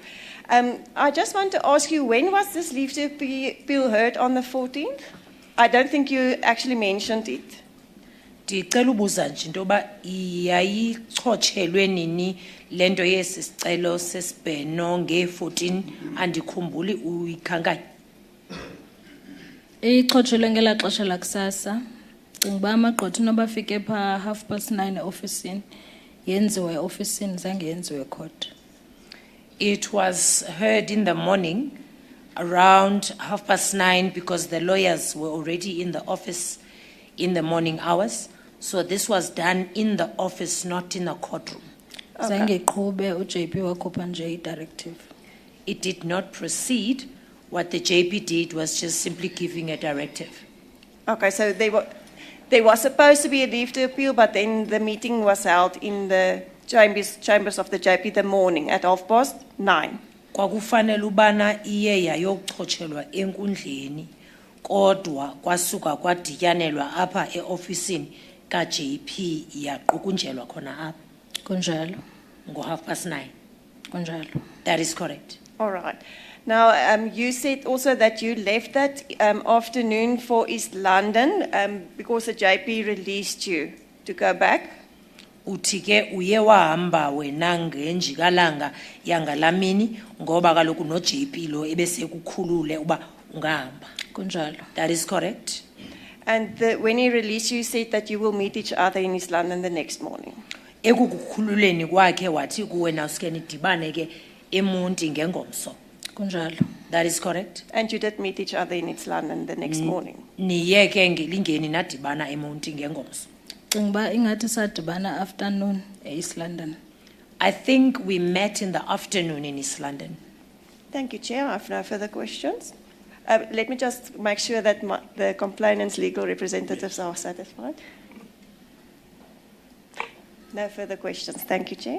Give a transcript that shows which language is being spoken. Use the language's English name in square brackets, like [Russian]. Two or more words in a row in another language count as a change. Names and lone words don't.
[English] I just want to ask you, when was this leave to appeal heard on the 14th? I don't think you actually mentioned it. [Xhosa] Ndicela ubuza nje into yoba yayichotshelwe nini le nto yesi sicelo sesibheno nge-14 andikhumbuli uyikhankanya. Ichotshelwe ngela xesha lakusasa. Cinga uba amagqwetha noba afike pha 9:30 eofisini, yenziwe eofisini zange yenziwe court. [English] It was heard in the morning around 9:30 because the lawyers were already in the office in the morning hours. So this was done in the office, not in the courtroom. [Xhosa] Zange iqhube uJP wakhupha nje i-directive. [English] It did not proceed. What the JP did was just simply giving a directive. Okay, so there was supposed to be a leave to appeal, but then the meeting was held in the chambers of the JP the morning at 9:30. [Xhosa] Kwakufanele ubana iye yayochotshelwa enkundleni kodwa kwasuka kwadityanelwa apha eofisini ka-JP yaqukunjelwa khona apha Kunjalo. ngo-9:30. Kunjalo. [English] That is correct. All right. Now, you said also that you left that afternoon for East London because the JP released you to go back. [Xhosa] Uthi ke uye wahamba wena ngenjikalanga yangalamini ngoba kaloku no-JP lo ebesekukhulule uba ungahamba. Kunjalo. [English] That is correct. And when he released you, you said that you will meet each other in East London the next morning. [Xhosa] Ekukukhululeni kwakhe wathi kuwe nawusuke nidibane ke eMonti ngengomso. Kunjalo. [English] That is correct. And you did meet each other in East London the next morning. [Xhosa] Niye ke ngelingeni nadibana eMonti ngengomso. Cinga uba ingathi sadibana afternoon e-East London. [English] I think we met in the afternoon in East London. Thank you, Chair. I have no further questions. Let me just make sure that the complainant's legal representatives are satisfied. No further questions. Thank you, Chair.